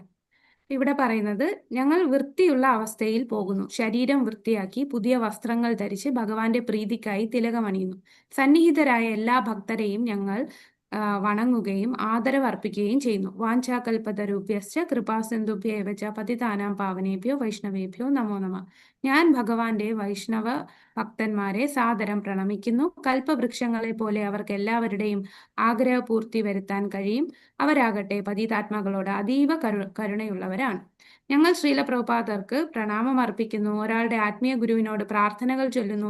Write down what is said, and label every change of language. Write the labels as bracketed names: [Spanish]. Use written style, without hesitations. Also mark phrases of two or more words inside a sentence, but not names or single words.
[Malayalam] ഇവിടെ പറയുന്നത്, ഞങ്ങൾ വൃത്തിയുള്ള അവസ്ഥയിൽ പോകുന്നു, ശരീരം വൃത്തിയാക്കി പുതിയ വസ്ത്രങ്ങൾ ധരിച്ച് ഭഗവാന്റെ പ്രീതിക്കായി തിലകമണിയുന്നു. സന്നിഹിതരായ എല്ലാ ഭക്തരെയും ഞങ്ങൾ വണങ്ങുകയും ആദരവ് അർപ്പിക്കുകയും ചെയ്യുന്നു. [Sanskrit] वाञ्छाकल्पतरुभ्यश्च कृपासिन्धुभ्येव च पतितानां पावनेभ्यो वैष्णवेभ्यो नमो नमः. [Malayalam] ഞാൻ ഭഗവാന്റെ വൈഷ്ണവ ഭക്തന്മാരെ സാദരം പ്രണമിക്കുന്നു. കൽപ്പവൃക്ഷങ്ങളെ പോലെ അവർക്ക് എല്ലാവരുടെയും ആഗ്രഹപൂർത്തി വരുത്താൻ കഴിയും. അവരാകട്ടെ പതിതാത്മാക്കളോട് അതീവ കരുണയുള്ളവരാണ്. ഞങ്ങൾ ശ്രീല പ്രഭുപാദർക്ക് പ്രണാമം അർപ്പിക്കുന്നു. ഒരാളുടെ ആത്മീയ ഗുരുവിനോട് പ്രാർത്ഥനകൾ ചൊല്ലുന്നു.